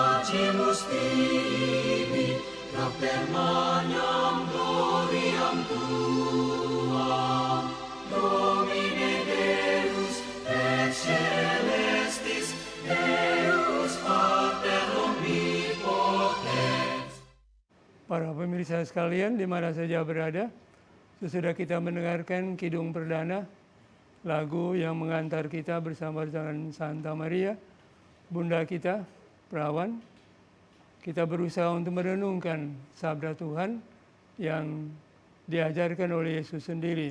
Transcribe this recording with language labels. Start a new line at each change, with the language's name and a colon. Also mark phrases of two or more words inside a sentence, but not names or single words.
Latin: sacimus tibi, propter magnam gloriam tuam, Domine Deus et celestis, Deus Pater omnipotens.
Indonesian: Para pemirsa sekalian, di mana saja berada, sesudah kita mendengarkan Kidung Perdana, lagu yang mengantar kita bersama dengan Santa Maria, Bunda kita, Perawan, kita berusaha untuk merenungkan sabda Tuhan yang diajarkan oleh Yesus sendiri.